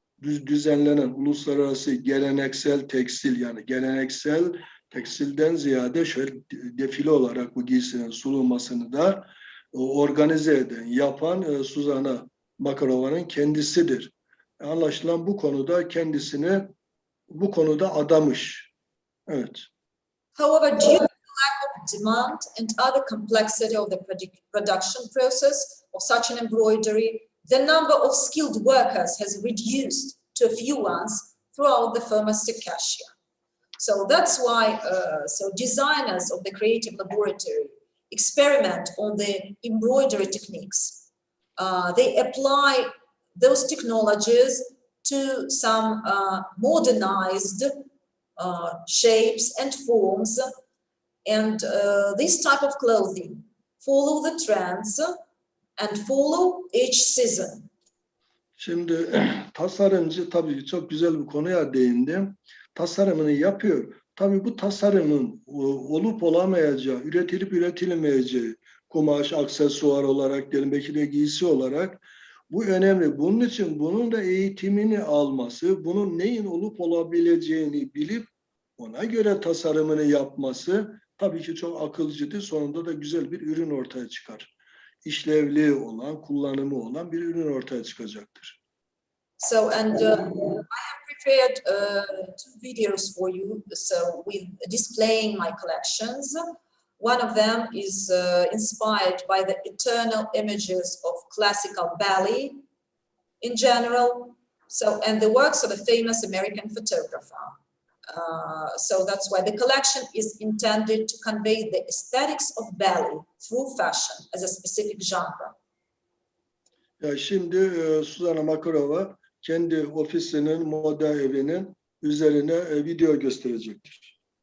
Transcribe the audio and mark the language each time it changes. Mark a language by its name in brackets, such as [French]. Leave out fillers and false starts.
[Turkish] Düzenlenen uluslararası geleneksel tekstil, yani geleneksel tekstilden ziyade şöyle defile olarak bu giysinin sunulmasını da organize eden, yapan Susanna Makerova'nın kendisidir. Anlaşılan bu konuda kendisini bu konuda adamış. Evet. [English] However, due to the lack of demand and other complexity of the production process of such an embroidery, the number of skilled workers has reduced to a few ones throughout the former Circassia. So that's why designers of the creative laboratory experiment on the embroidery techniques. They apply those technologies to some modernized shapes and forms, and this type of clothing follow the trends and follow each season. [Turkish] Şimdi tasarımcı tabii çok güzel bir konuya değindim. Tasarımını yapıyor. Tabii bu tasarımın olup olamayacağı, üretilip üretilmeyeceği, kumaş, aksesuar olarak diyelim, belki de giysi olarak Bu önemli. Bunun için bunun da eğitimini alması, bunun neyin olup olabileceğini bilip ona göre tasarımını yapması tabii ki çok akılcıdır. Sonunda da güzel bir ürün ortaya çıkar. İşlevli olan, kullanımı olan bir ürün ortaya çıkacaktır. [English] So, and I have prepared 2 videos for you, so with displaying my collections. One of them is inspired by the eternal images of classical ballet in general, so, and the works of a famous American photographer. So that's why the collection is intended to convey the aesthetics of ballet through fashion as a specific genre. [Turkish] Ya şimdi Susanna Makerova kendi ofisinin, moda evinin üzerine video gösterecektir.